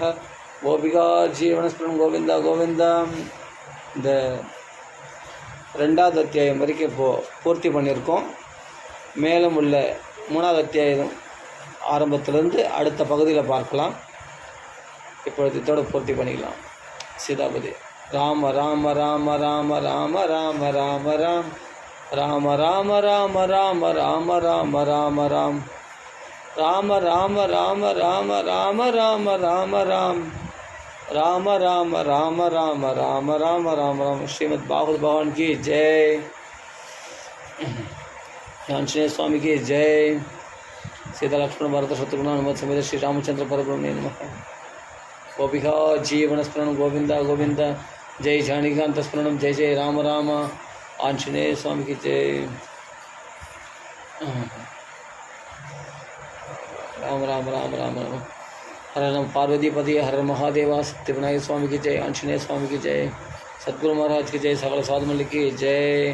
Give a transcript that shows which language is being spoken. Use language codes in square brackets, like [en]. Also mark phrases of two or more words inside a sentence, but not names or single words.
[sa] गोपिका जीवनस्मरणम् गोविन्दा गोविन्दा. [ta] இந்த 2வது அத்தியாயம் வரைக்கும் இப்போது பூர்த்தி பண்ணியிருக்கோம். மேலும் உள்ள 3வது அத்தியாயம் ஆரம்பத்திலிருந்து அடுத்த பகுதியில் பார்க்கலாம். இப்பொழுது இதோடு பூர்த்தி பண்ணிக்கலாம். சீதாபதி. ராம ராம ராம ராம ராம ராம ராம ராம் ராம ராம ராம ராம ராம ராம ராம ராம் ராம ராம ராம ராம ராம ராம ராம ராம் ராம ராம ராம ராம ராம ராம ராம ராம். [hi] ஸ்ரீமத் பாகவத் பகவான் की जय. आंजनेय स्वामी की जय. [sa] सीता लक्ष्मण भरत शत्रुघ्न हनुमत समेत श्री रामचंद्र परब्रह्मणे नमः. गोपिका जीवन स्मरण गोविंदा गोविंदा. जय जानकीकांत स्मरणम. [hi] जय जय राम राम. आंजनेय स्वामी की जय. राम राम राम राम राम. हर नम पार्वती पति हर महादेवा. सत्यविनायक स्वामी की जय. आंजनेय स्वामी की जय. सद्गुरु महाराज की जय. सकल साधु मल्लिक की जय.